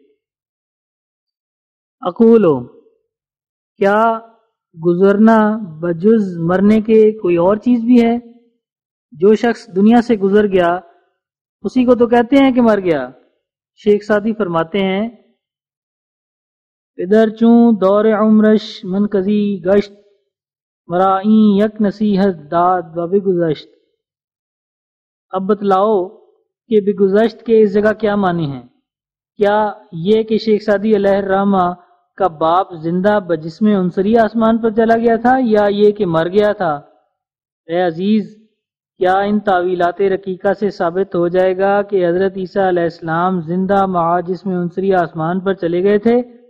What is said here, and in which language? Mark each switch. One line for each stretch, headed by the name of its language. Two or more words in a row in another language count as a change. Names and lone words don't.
Urdu: اقولو، کیا گزرنا بجز مرنے کے کوئی اور چیز بھی ہے؟ جو شخص دنیا سے گزر گیا اسی کو تو کہتے ہیں کہ مر گیا۔ شیخ سعدی فرماتے ہیں،
Persian: پدر چوں دور عمرش منقضی گشت، مرائیں یک نصیحت داد و بگذشت۔
Urdu: اب بتلاؤ کہ بگذشت کے اس جگہ کیا معنی ہیں؟ کیا یہ کہ شیخ سعدی
Arabic: علیہ الرحمہ
Urdu: کا باپ زندہ بجسم عنصری آسمان پر چلا گیا تھا، یا یہ کہ مر گیا تھا؟ اے عزیز، کیا ان تعویلات رقیقہ سے ثابت ہو جائے گا کہ حضرت عیسیٰ
Arabic: علیہ السلام
Urdu: زندہ مع جسم عنصری آسمان پر چلے گئے تھے؟